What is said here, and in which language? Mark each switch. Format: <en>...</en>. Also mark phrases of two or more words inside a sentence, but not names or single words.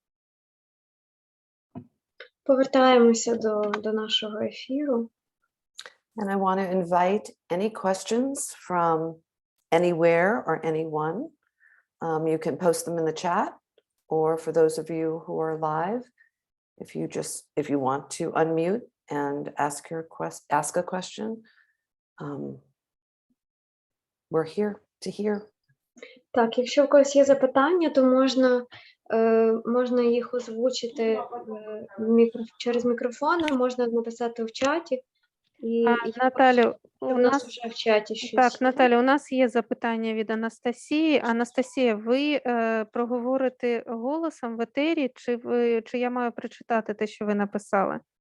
<uk>Повертаємося до нашого ефіру.</uk> <en>And I want to invite any questions from anywhere or anyone. You can post them in the chat, or for those of you who are live, if you want to unmute and ask a question, we're here to hear.</en> <uk>Так, якщо в когось є запитання, то можна їх озвучити через мікрофон, а можна написати в чаті. Наталю, у нас вже в чаті щось. Так, Наталя, у нас є запитання від Анастасії. Анастасія, ви проговорите голосом в етері, чи я маю прочитати те, що ви написали?</uk>